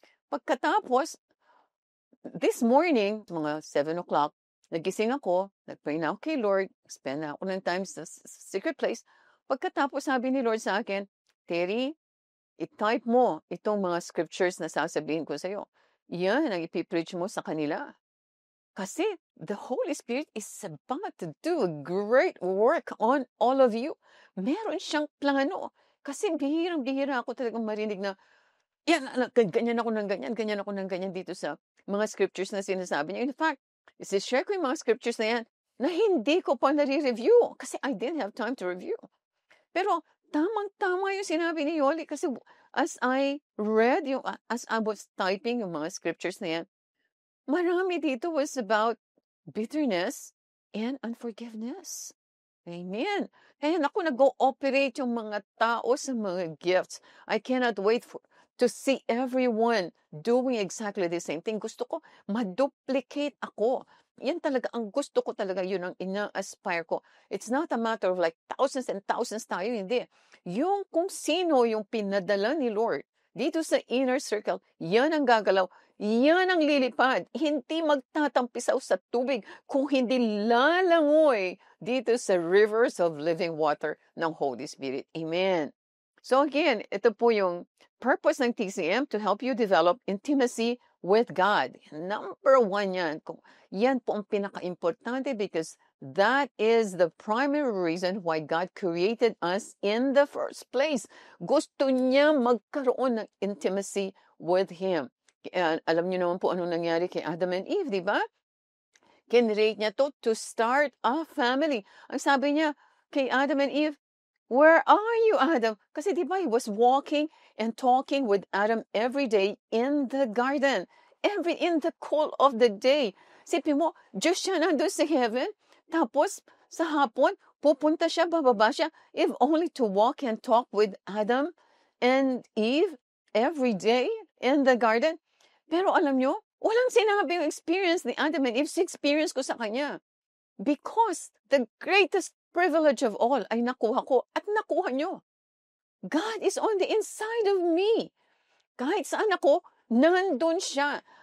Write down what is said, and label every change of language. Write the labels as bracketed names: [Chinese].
[Filipino] Pagkatapos, this morning, mga 7 o'clock, nagising ako, nagpray na ako kay Lord, spend na ako ng time sa secret place. Pagkatapos sabi ni Lord sa akin, Terry, i-type mo itong mga scriptures na sasabihin ko sa'yo. Yan ang ipipreach mo sa kanila. [English] Kasi the Holy Spirit is about to do a great work on all of you. [Filipino] Meron siyang plano. Kasi bihirang-bihira ako talagang marinig na, yan, ganyan ako ng ganyan dito sa mga scriptures na sinasabi niya. In fact, share ko yung mga scriptures na yan na hindi ko pa nare-review kasi [English] I didn't have time to review. [Filipino] Pero tamang-tama yung sinabi ni Yoli kasi [English] as I read, as I was typing [Filipino] yung mga scriptures na yan, marami dito [English] was about bitterness and unforgiveness. Amen. [Filipino] Kaya ako nag-ooperate yung mga tao sa mga gifts. [English] I cannot wait to see everyone doing exactly the same thing. [Filipino] Gusto ko ma-duplicate ako. Yan talaga, ang gusto ko talaga, yun ang ina-aspire ko. [English] It's not a matter of like thousands and thousands [Filipino] tayo, hindi. Yung kung sino yung pinadala ni Lord dito sa inner circle, yan ang gagalaw, yan ang lilipad. Hindi magtatampisaw sa tubig kung hindi lalangoy dito sa rivers of living water ng Holy Spirit. Amen. [English] So again, [Filipino] ito po yung purpose ng [English] TCM to help you develop intimacy with God. Number 1 yan. [Filipino] Yan po ang pinaka-importante [English] because that is the primary reason why God created us in the first place. [Filipino] Gusto niya magkaroon ng intimacy with Him. Alam niyo naman po anong nangyari kay Adam and Eve, di ba? Kinrate niya [English] to start a family. [Filipino] Ang sabi niya kay Adam and Eve, [English] where are you, [Filipino] Adam? Kasi di ba [English] he was walking and talking with Adam every day in the garden. In the cool of the day. [Filipino] Sipin mo, Diyos siya nandun sa heaven. Tapos, sa hapon, pupunta siya, bababa siya, [English] if only to walk and talk with Adam and Eve every day in the garden. [Filipino] Pero alam nyo, walang sinabi yung experience ni Adam and Eve. Experience ko sa kanya. [English] Because the greatest privilege of all [Filipino] ay nakuha ko at nakuha nyo. [English] God is on the inside of me. [Filipino] Kahit saan ako, nandun siya.